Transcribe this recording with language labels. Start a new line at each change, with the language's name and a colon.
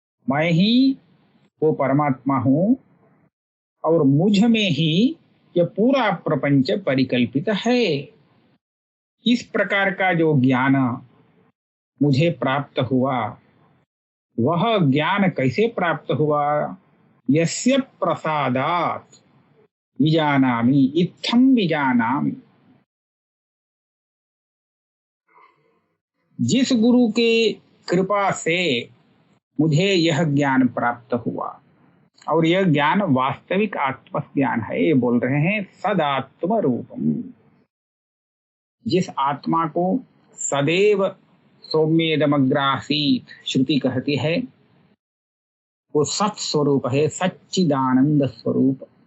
Hindi: मैं ही वो परमात्मा हूं, और मुझ में ही यह पूरा प्रपंच परिकल्पित है। इस प्रकार का जो ज्ञान मुझे प्राप्त हुआ, वह ज्ञान कैसे प्राप्त हुआ?
Sanskrit: यस्य प्रसादात् विजानामि इत्थं विजानामि।
Hindi: जिस गुरु के कृपा से मुझे यह ज्ञान प्राप्त हुआ, और यह ज्ञान वास्तविक आत्म ज्ञान है। ये बोल रहे हैं सदात्म रूपम। जिस आत्मा को सदैव सौम्येदमग्रासीत श्रुति कहती है, वो सत स्वरूप है, सच्चिदानंद स्वरूप।